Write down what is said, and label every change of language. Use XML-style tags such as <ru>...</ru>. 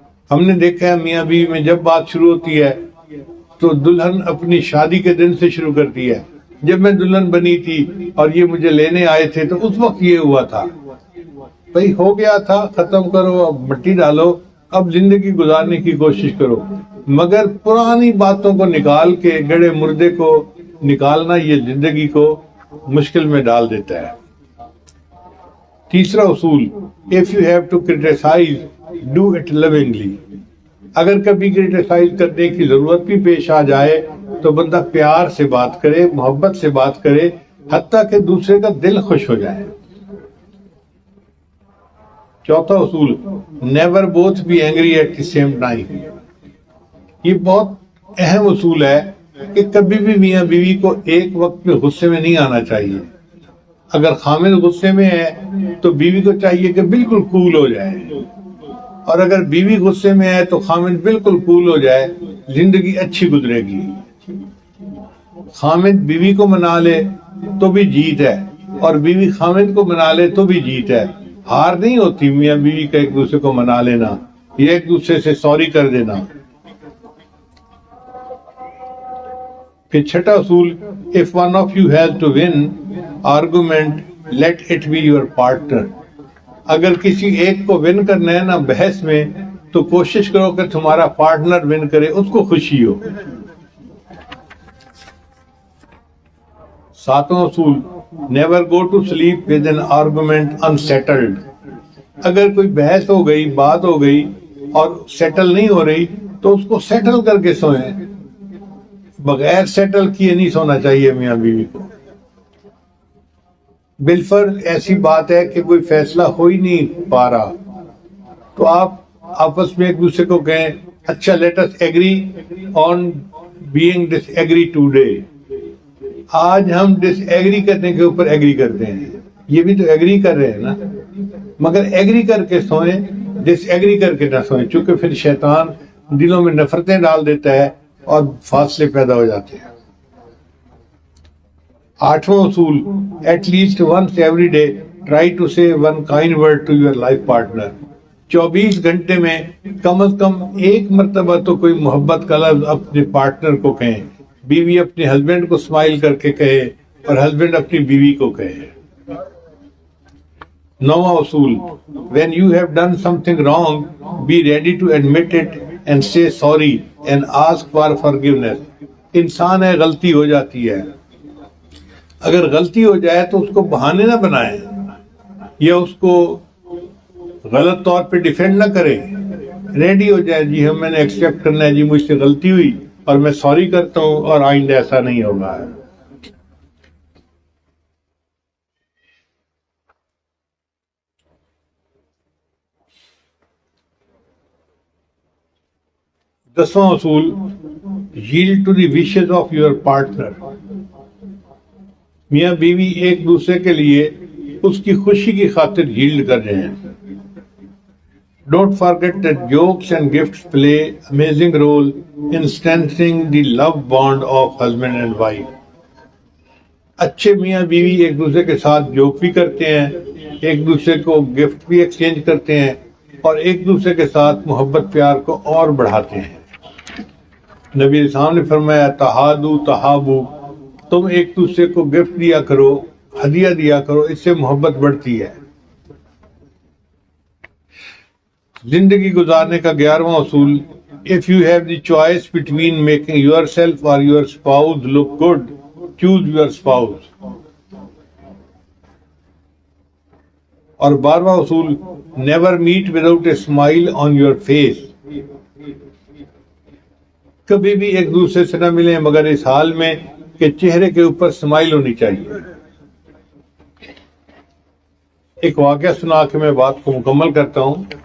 <ur>ہم نے دیکھا ہے میاں بیوی میں جب بات شروع ہوتی ہے تو دلہن اپنی شادی کے دن سے شروع کرتی ہے، جب میں دلہن بنی تھی اور یہ مجھے لینے آئے تھے تو اس وقت یہ ہوا تھا. بھئی ہو گیا تھا، ختم کرو، اب مٹی ڈالو، اب زندگی گزارنے کی کوشش کرو. مگر پرانی باتوں کو نکال کے گڑے مردے کو نکالنا یہ زندگی کو مشکل میں ڈال دیتا ہے. تیسرا اصول،</ur> <en>if you have to criticize, do it lovingly.</en> <ur>اگر کبھی کرٹیسائز کرنے کی ضرورت بھی پیش آ جائے تو بندہ پیار سے بات کرے، محبت سے بات کرے، حتیٰ کہ دوسرے کا دل خوش ہو جائے. چوتھا اصول،</ur> <en>never both be angry at the same time.</en> <ur>یہ بہت اہم اصول ہے کہ کبھی بھی میاں بیوی کو ایک وقت میں غصے میں نہیں آنا چاہیے. اگر خامد غصے میں ہے تو بیوی کو چاہیے کہ بالکل کول ہو جائے، اور اگر بیوی غصے میں ہے تو خامد بالکل کول ہو جائے، زندگی اچھی گزرے گی. خامد بیوی کو منا لے تو بھی جیت ہے، اور بیوی خامد کو منا لے تو بھی جیت ہے. ہار نہیں ہوتی میاں بیوی کا ایک دوسرے کو منا لینا یا ایک دوسرے سے سوری کر دینا. پھر چھٹا اصول،</ur> <en>if one of you has to win argument, let it be your partner.</en> <ur>اگر کسی ایک کو ون کرنا ہے نا بحث میں تو کوشش کرو کہ تمہارا پارٹنر ون کرے، اس کو خوشی ہو. ساتواں اصول،</ur> <en>never go to sleep with an argument unsettled.</en> <ur>اگر کوئی بحث ہو گئی، بات ہو گئی اور سیٹل نہیں ہو رہی تو اس کو سیٹل کر کے سوئیں. بغیر سیٹل کیے نہیں سونا چاہیے میاں بیوی کو. بالفرض ایسی بات ہے کہ کوئی فیصلہ ہو ہی نہیں پا رہا تو آپ آپس میں ایک دوسرے کو کہیں اچھا</ur> <en>Let us agree on being disagree today.</en> <ur>آج ہم ڈس ایگری کرنے کے اوپر ایگری کرتے ہیں. یہ بھی تو ایگری کر رہے ہیں نا، مگر ایگری کر کے سوئیں، ڈس ایگری کر کے نہ سوئیں، چونکہ پھر شیطان دلوں میں نفرتیں ڈال دیتا ہے اور فاصلے پیدا ہو جاتے ہیں. آٹھواں اصول،</ur> <en>At least once every day try to say one kind word to your life partner.</en> <ur>24 گھنٹے میں کم از کم ایک مرتبہ تو کوئی محبت کا لفظ اپنے پارٹنر کو کہیں. بیوی اپنے ہسبینڈ کو اسمائل کر کے کہے اور ہسبینڈ اپنی بیوی کو کہے. نواں اصول،</ur> <en>when you have done something wrong, be ready to admit it and say sorry and ask for forgiveness.</en> <ur>انسان ہے، غلطی ہو جاتی ہے. اگر غلطی ہو جائے تو اس کو بہانے نہ بنائیں یا اس کو غلط طور پہ ڈیفینڈ نہ کریں. ریڈی ہو جائے، جی ہم میں نے ایکسیپٹ کرنا ہے، جی مجھ سے غلطی ہوئی اور میں سوری کرتا ہوں اور آئندہ ایسا نہیں ہوگا. 10واں اصول</ur> <en>yield to the wishes of your partner.</en> <ur>میاں بیوی ایک دوسرے کے لیے اس کی خوشی کی خاطر yield کر رہے ہیں.</ur> <en>Don't forget that jokes and gifts play amazing role in strengthening the love bond of husband and wife.</en> <ur>اچھے میاں بیوی ایک دوسرے کے ساتھ جوک بھی کرتے ہیں، ایک دوسرے کو گفٹ بھی ایکسچینج کرتے ہیں اور ایک دوسرے کے ساتھ محبت پیار کو اور بڑھاتے ہیں. نبی علیہ السلام نے فرمایا</ur> <ar>تہادو تہابو،</ar> <ur>تم ایک دوسرے کو گفٹ دیا کرو، ہدیہ دیا کرو، اس سے محبت بڑھتی ہے. زندگی گزارنے کا 11واں اصول</ur> <en>if you have the choice between making yourself or your spouse look good, choose your spouse.</en> <ur>اور 12واں اصول</ur> <en>never meet without a smile on your face.</en> <ur>کبھی بھی ایک دوسرے سے نہ ملیں مگر اس حال میں کہ چہرے کے اوپر اسمائل ہونی چاہیے. ایک واقعہ سنا کے میں بات کو مکمل کرتا ہوں.</ur>